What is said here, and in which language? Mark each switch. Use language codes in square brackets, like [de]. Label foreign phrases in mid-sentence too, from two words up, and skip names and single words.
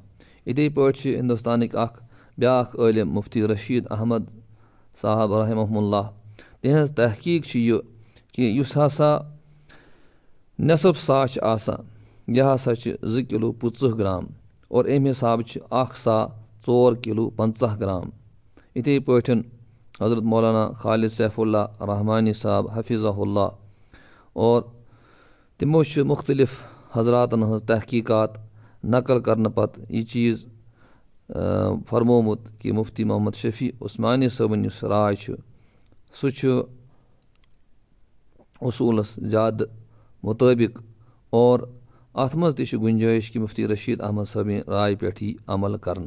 [ks] یِتھَے پٲٹھۍ چھِ ہندوستانٕکۍ اکھ بیٛاکھ عٲلِم مفتی رشیٖد احمد صاحب [ar] رحمہ اللہ [ks] تِہنٛز تحقیٖق چھِ یہِ کہِ یُس ہسا نٮ۪صف سا چھِ آسان یہِ ہسا چھِ 2 کِلوٗ 50 گرام اور اَمہِ حسابہٕ چھِ 1 سا 4 کِلوٗ 50 گرام. یِتھَے پٲٹھۍ حضرت مولانا خالد سیف اللہ رحمانی صاحب [ar] حفیظہ اللہ [ks] اور تِمو چھِ مُختلِف حضراتن ہٕنٛز تحقیٖقات نقل کرنہٕ پتہٕ یہِ چیٖز فرمومُت کہِ مفتی محمد شفیع عثمانی صٲبٕنۍ یُس راے چھُ سُہ چھُ اصوٗلس زیادٕ مُطٲبق اور اتھ منٛز تہِ چھِ گُنجٲیِش کہِ مفتی رشیٖد احمد صٲبٕنۍ راے پٮ۪ٹھ یی عمل کرنہٕ.